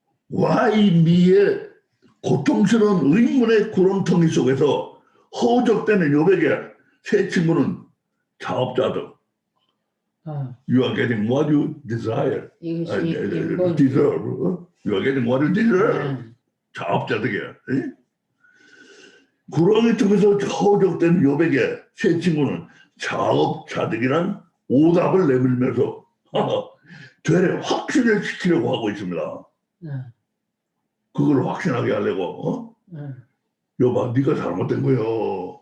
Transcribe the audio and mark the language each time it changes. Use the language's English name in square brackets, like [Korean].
[Korean] 와이미의 고통스러운 의문의 구렁텅이 속에서 허우적대는 욥에게 새 친구는 자업자득. [English] You are getting what you desire. deserve. You are getting what you deserve. [Korean] 자업자득이야. 구렁이 틈에서 허우적대는 욥에게 새 친구는 자업자득이란 오답을 내밀면서 되레 확신을 시키려고 하고 있습니다. 그걸 확신하게 하려고 여봐 네가 잘못된 거요.